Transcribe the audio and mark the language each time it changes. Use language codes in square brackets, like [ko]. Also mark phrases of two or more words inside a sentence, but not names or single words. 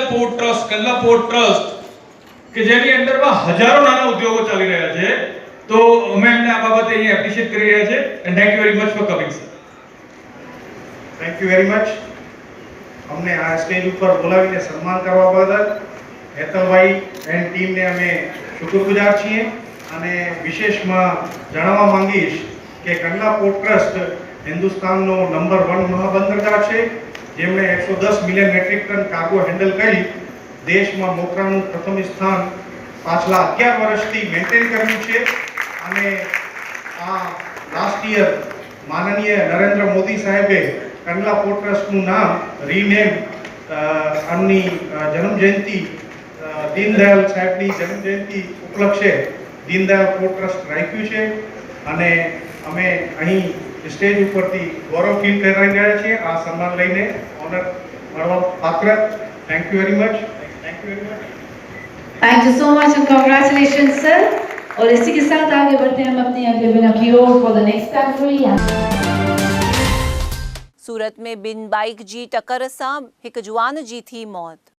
[gu] પોર્ટ ટ્રસ્ટ, કંડલા પોર્ટ ટ્રસ્ટ કે જેની અંડર મેં હજારો નાના ઉદ્યોગો ચાલી રહ્યા છે, તો અમે એમને આ બાબતે અહીં એપ્રિશિએટ કરી રહ્યા છે [en] and thank you very much for coming sir. thank you very much. [gu] હમને આ સ્ટેજ ઉપર બોલાવીને સન્માન કરવા બદલ હેતલભાઈ એન્ડ ટીમ ને અમે શુક્રગુજાર છીએ અને વિશેષમાં જણાવવા માંગીશ કે કંડલા પોર્ટ ટ્રસ્ટ હિન્દુસ્તાનનો નંબર 1 મહાબંદરગાહ છે, જેમણે 110 [en] million metric ton cargo handle [gu] કરી દેશમાં મોખરાનું પ્રથમ સ્થાન પાછલા 11 વર્ષથી મેન્ટેન કર્યું છે અને આ [en] last year [gu] માનનીય નરેન્દ્ર મોદી સાહેબે કંડલા પોર્ટ ટ્રસ્ટનું નામ રીનેમ આમની જન્મ જયંતિ दीनदयाल साहेबની જન્મ જયંતિ ઉપલક્ષે दीनदयाल पोर्ट ट्रस्ट રાખ્યું છે અને અમે અહીં સ્ટેજ ઉપરથી ગૌરવ ફીલ કરી રહ્યા છીએ આ સન્માન લઈને ઓનર મળવા પાત્ર। [en] thank you very much. thank you very much. thank you so much and congratulation sir. [hi] और इसी के साथ आगे बढ़ते हैं हम अपनी अगले विनर की ओर [en] for the next category. [kfr] सूरत में 2 बाइक जी टक्कर सां हिकु जुवान जी थी मौत।